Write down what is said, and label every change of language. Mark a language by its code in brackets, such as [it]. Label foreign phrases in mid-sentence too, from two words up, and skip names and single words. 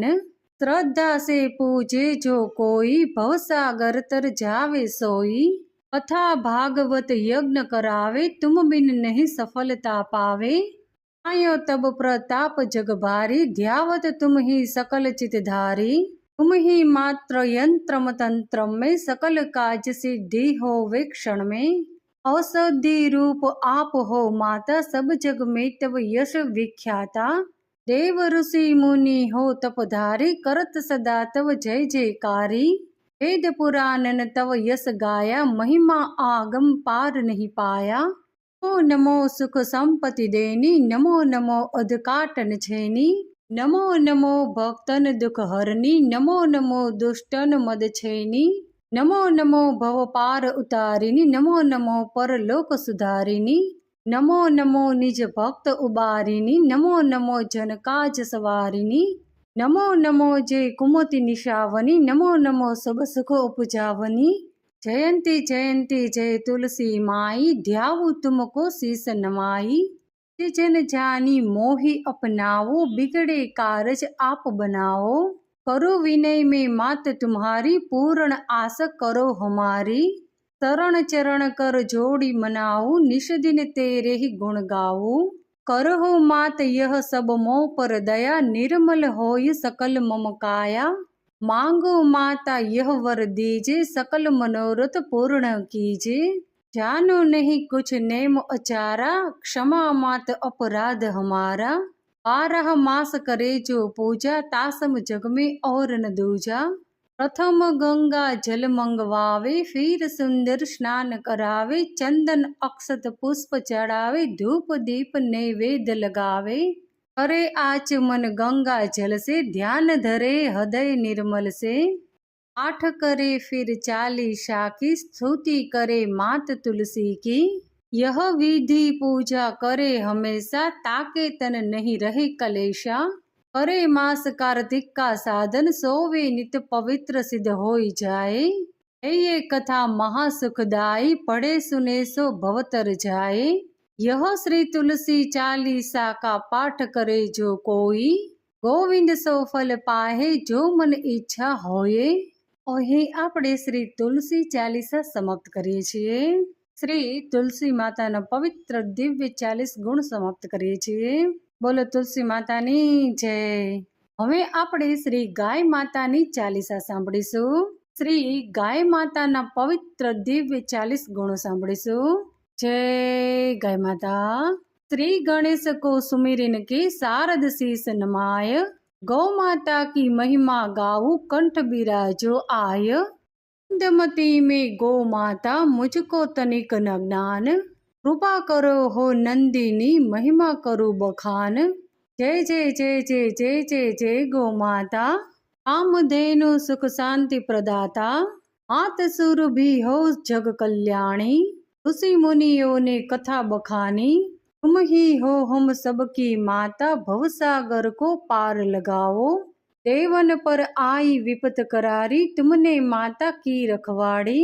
[hi] श्रद्धा से पूजे जो कोई, भवसागर तर जावे सोई. कथा भागवत यज्ञ करावे, तुम बिन नहीं सफलता पावे. आयो तब प्रताप जग भारी, ध्यावत तुम ही सकल चितधारी. तुम ही मात्र यंत्रम तंत्र में, सकल काज सिद्धि हो वे क्षण में. औषधि रूप आप हो माता, सब जग में तब यश विख्याता. देव ऋषि मुनि हो तपधारी, करत सदा तव जय जयकारी. वेद पुराणन तव यश गाया, महिमा आगम पार नहीं पाया. नमो नमो सुख संपत्ति देनी, नमो नमो अधकाटन छेनी. नमो नमो भक्तन दुख हरनी, नमो नमो दुष्टन मद छेनी. नमो नमो भव पार उतारिनी, नमो नमो परलोक सुधारिनी. नमो नमो निज भक्त उबारिनी, नमो नमो जन काज सवारिनी. नमो नमो जय कुमति निशावनी, नमो नमो सब सुख उपजावनी. जयंती जयंती जय तुलसी माई, ध्याऊ तुमको शीस नमाई. जन जानी मोहि अपनाओ, बिगड़े कारज आप बनाओ. करो विनय में मात तुम्हारी, पूर्ण आस करो हमारी. शरण चरण कर जोड़ी मनाऊ, निश दिन तेरे ही गुण गाऊ. करहो मात यह सब मोह पर दया, निर्मल होय सकल मम काया. मांगो माता यह वर दीजे, सकल मनोरथ पूर्ण कीजे. जानो नहीं कुछ नेम अचारा, क्षमा मात अपराध हमारा. 12 मास करे जो पूजा, तासम जग में और न दूजा. प्रथम गंगा जल मंगवावे, फिर सुंदर स्नान करावे. चंदन अक्षत पुष्प चढ़ावे, धूप दीप नैवेद्य लगावे. करे आचमन गंगा जल से, ध्यान धरे हृदय निर्मल से. पाठ करे फिर चालीसा की, स्तुति करे मात तुलसी की. यह विधि पूजा करे हमेशा, ताके तन नहीं रहे कलेशा. करे मास कार्तिक का साधन, सोवे नित पवित्र सिद्ध होई जाए. ये कथा महासुखदायी, पढ़े सुने सो भवतर जाए. यह श्री तुलसी चालीसा का पाठ करे जो कोई, गोविंद सो फल पाहे जो मन इच्छा होए. [gu] અહીં આપણે શ્રી તુલસી ચાલીસા સમાપ્ત કરીએ છીએ. શ્રી તુલસી માતાના પવિત્ર દિવ્ય 40 ગુણ સમાપ્ત કરીએ છીએ. બોલો તુલસી માતાની જય. હવે આપણે શ્રી ગાય માતાની ચાલીસા સાંભળીશું. શ્રી ગાય માતાના પવિત્ર દિવ્ય 40 ગુણો સાંભળીશું. જય ગાય માતા. [hi] श्री गणेश को सुमिरन के शारद शीस नमाय, गौ माता की महिमा गाऊ कंठ बिराजो आय। इंदमती में गौ माता मुझको तनिक न ज्ञान, कृपा करो हो नंदिनी महिमा करो बखान। जय जय जय जय जय जय जय गौ माता, कामधेनु सुख शांति प्रदाता, मात सुर भी हो जग कल्याणी। ऋषि मुनियों ने कथा बखानी, तुम ही हो हम सबकी माता, भवसागर को पार लगाओ। देवन पर आई विपत करारी, तुमने माता की रखवाड़ी।